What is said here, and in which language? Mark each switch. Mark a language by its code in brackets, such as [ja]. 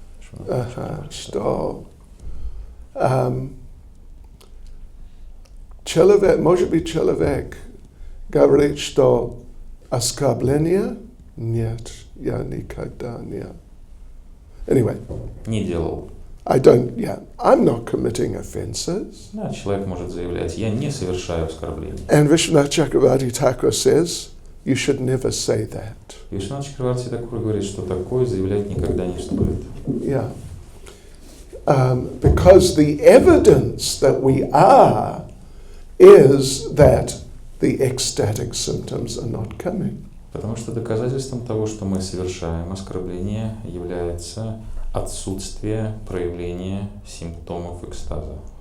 [ru] Вишванатха Чакраварти Что человек, может быть, человек говорит, что оскорбления нет, я никогда не. [en] Anyway, [ru] не делал. [en] I'm not committing offenses. [ru] Да, человек может заявлять, я не совершаю оскорблений. [en] And Vishwanath Chakravarti Thakur says, you should never say that. [ru] Вишванатха Чакраварти Такура говорит, что такое заявлять никогда не стоит. [en] Yeah. Because the evidence that we are is that the ecstatic symptoms are not coming. [ru] Потому что доказательством того, что мы совершаем оскорбление, является отсутствие проявления симптомов экстаза.